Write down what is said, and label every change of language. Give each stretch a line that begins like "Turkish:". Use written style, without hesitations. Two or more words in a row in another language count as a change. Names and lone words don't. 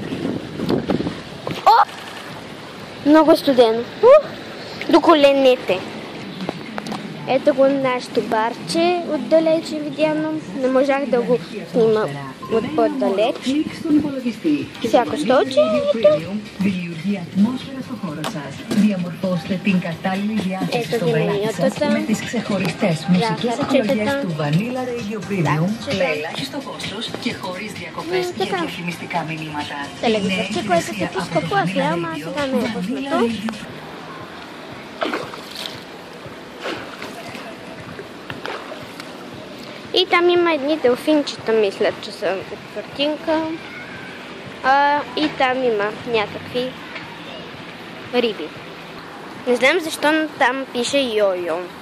Bulgarian: О! Много студено. До коленете. Ето го нашето барче, отдалече видяно. Не можах да го снима от по-далеч. Всяко столче, ето.
Greek: Διαμορφώστε την κατάλληλη διάθεση στο πελάτη σας με τις ξεχωριστές μουσικές επιλογές του Vanilla Radio Premium με ελάχιστο κόστος και χωρίς διακοπές και διαφημιστικά μηνύματα. Νέα υπηρεσία από το Vanilla Radio.
Bulgarian: И там има едни делфинчета, мисля, че са от картинка. И там има някакви риби. Не знам защо, но там пише йо-йо.